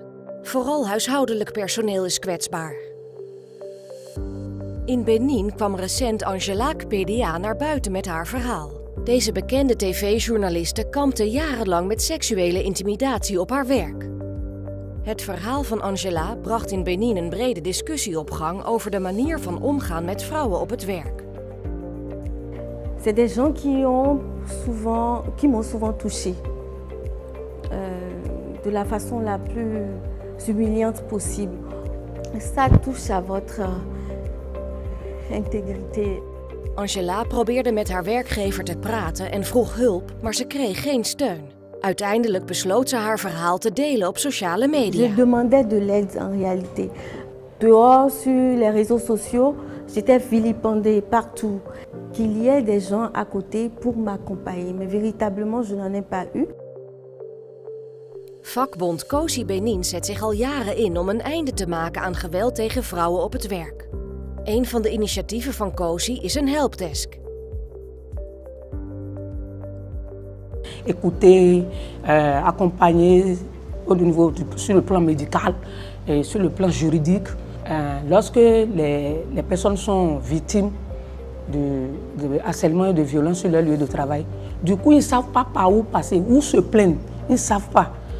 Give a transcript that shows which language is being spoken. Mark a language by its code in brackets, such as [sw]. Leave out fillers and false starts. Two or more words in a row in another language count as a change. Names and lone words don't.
[nl] Vooral huishoudelijk personeel is kwetsbaar. In Benin kwam recent Angela PDA naar buiten met haar verhaal. Deze bekende tv-journaliste kampte jarenlang met seksuele intimidatie op haar werk. Het verhaal van Angela bracht in Benin een brede discussie op gang over de manier van omgaan met vrouwen op het werk. [fr] C'est des gens qui m'ont souvent touchée de la façon la plus humiliante possible. Ça touche à votre intégrité. [nl] Angela probeerde met haar werkgever te praten en vroeg hulp, maar ze kreeg geen steun. Uiteindelijk besloot ze haar verhaal te delen op sociale media. [fr] Je demandais de l'aide en réalité. Dehors, sur les réseaux sociaux, j'étais vilipendée partout. Qu'il y ait des gens à côté pour m'accompagner, mais véritablement, je n'en ai pas eu. [nl] Vakbond COSI Benin zet zich al jaren in om een einde te maken aan geweld tegen vrouwen op het werk. Een van de initiatieven van COSI is een helpdesk. [fr] Écouter, accompagner au niveau sur le plan médical et sur le plan juridique. Lorsque les personnes sont victimes de harcèlement et de violence sur leur lieu de travail, du coup ils ne savent pas par où passer, où se plaindre, ils ne savent pas.